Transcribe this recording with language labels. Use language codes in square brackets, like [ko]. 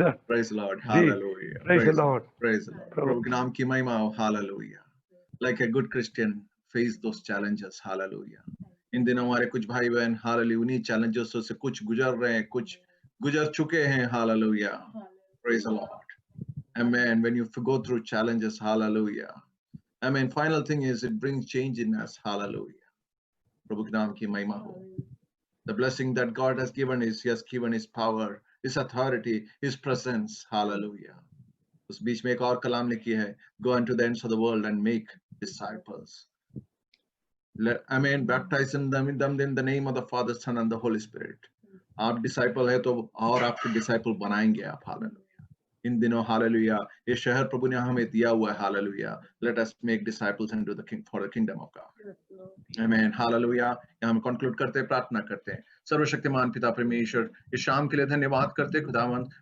[en] Praise the Lord. Hallelujah. Praise the Lord. Praise the Lord. [hi] प्रभु के नाम की महिमा हो। [en] Hallelujah. Like a good Christian, face those challenges। Hallelujah. [hi] इन दिनों हमारे कुछ भाई बहन हालेलुया उन्हीं चैलेंजेस से कुछ गुजर रहे हैं, कुछ गुजर चुके हैं। [en] Hallelujah. Praise the Lord। Amen। When you go through challenges, hallelujah, amen, final thing is it brings change in us। [hi] Hallelujah। प्रभु के नाम की महिमा हो। [en] The blessing that God has given is, He has given His power, His authority, His presence। Hallelujah। [hi] उस बीच में एक और कलाम लिखी है, [en] go unto the ends of the world and make disciples। Amen। Baptizing them in the name of the Father, Son and the Holy Spirit। [hi] आप disciple है तो और आपके डिसाइपल बनाएंगे आप। हालेलुया। इन दिनों हालेलुया ये शहर प्रभु ने हमें दिया हुआ है। Hallelujah. [en] Let us make disciples into the king for the kingdom of God. आमीन। Hallelujah. [hi] यहाँ हम कंक्लूड करते हैं, प्रार्थना करते हैं। सर्वशक्तिमान पिता परमेश्वर, इस शाम के लिए धन्यवाद करते हैं खुदावंद।